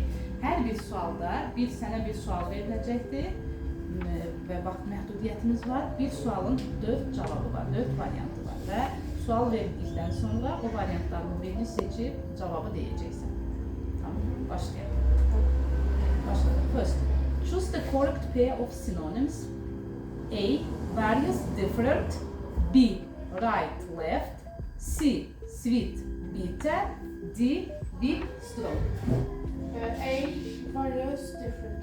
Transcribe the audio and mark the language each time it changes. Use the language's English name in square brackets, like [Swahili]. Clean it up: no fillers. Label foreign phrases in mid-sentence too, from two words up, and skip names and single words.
[Azerbaijani] Hər bir sualda sənə bir sual veriləcəkdir və vaxt məhdudiyyətimiz var. Bir sualın 4 cavabı var, 4 variantı var və sual verildikdən sonra o variantların birini seçib cavabı deyəcəksən. Tamam, başlayaq. Başlayaq. [English] First, choose the correct pair of synonyms. A. Various, different. B. Right, left. C. Sweet, bitter. D. Big, strong. A, various, different.